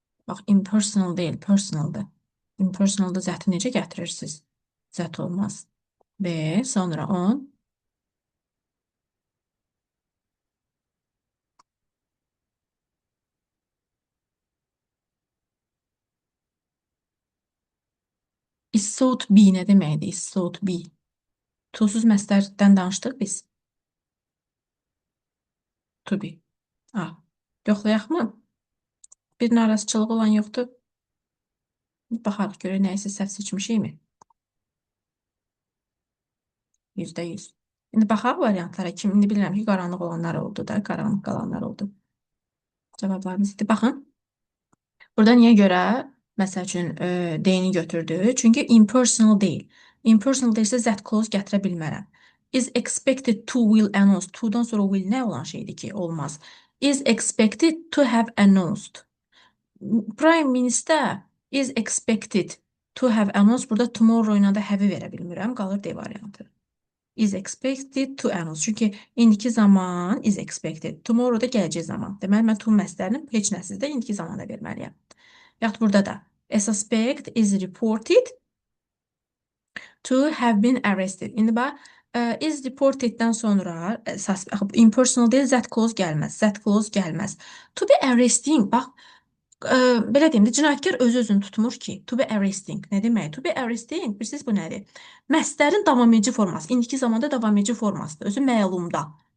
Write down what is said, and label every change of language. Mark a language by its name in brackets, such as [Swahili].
[Azerbaijani] Bax, impersonal değil, personaldır. Impersonalda zəti necə gətirirsiniz? Zət olmaz. B. Sonra 10. [English] Is sought be [Azerbaijani] nə deməkdir? Is sought be. To'suz məsdərdən danışdıq biz. To be. A. Yoxlayaqmı? Bir narazıçılıq olan yoxdur. Baxarıq görək nəyisə səhv seçmişikmi? %100. İndi baxaq variantlara. İndi bilirəm ki, qaranlıq olanlar oldu da, qaranlıq qalanlar oldu. Cavablarımız idi. Baxın. Burada niyə görə? Məsəl üçün, D-ni götürdü. Çünki impersonal deyil. Impersonal deyilsə zət clause gətirə bilmərəm. [English] Is expected to will announce. To-dan sonra will nə olan şeydir ki? [Azerbaijani] Olmaz. [English] Is expected to have announced. Prime Minister is expected to have announced. [Azerbaijani] Burada tomorrow ilə də have-i verə bilmirəm. Qalır D variantı. [English] Is expected to announce. [Azerbaijani] Çünki indiki zaman is expected. Tomorrow da gələcək zaman. Deməli, mən to məsdərini heç nəsizdə indiki zamanda verməliyəm. Yaxud burada da. [English] A suspect is reported to have been arrested. [Azerbaijani] İndi bax, is reported-dən sonra impersonal deyil, zət clause gəlməz. Zət clause gəlməz. [English] To be arresting, [Azerbaijani] bax, belə deyim də, cinayətkar özünü tutmur ki. [English] To be arresting. [Azerbaijani] Nə demək? To be arresting, bilirsiniz bu nədir? Məsdərin davamedici forması, indiki zamanda davamedici formasıdır. Özü məlumda.